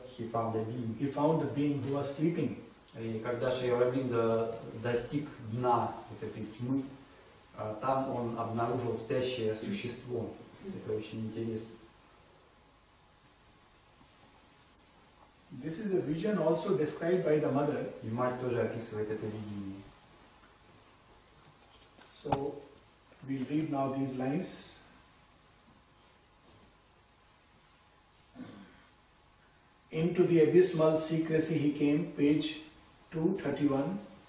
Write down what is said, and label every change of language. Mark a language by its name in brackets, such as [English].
[English] he found a being. he found the being who was sleeping. [Russian] И когда Шри Ауробиндо достиг дна вот этой тьмы, там он обнаружил спящее существо. Это очень интересно. [English] This is a vision also described by the mother. [Russian] И мать тоже описывает это видение. [English] So we'll read now these lines. Into the abysmal secrecy he came, page 231.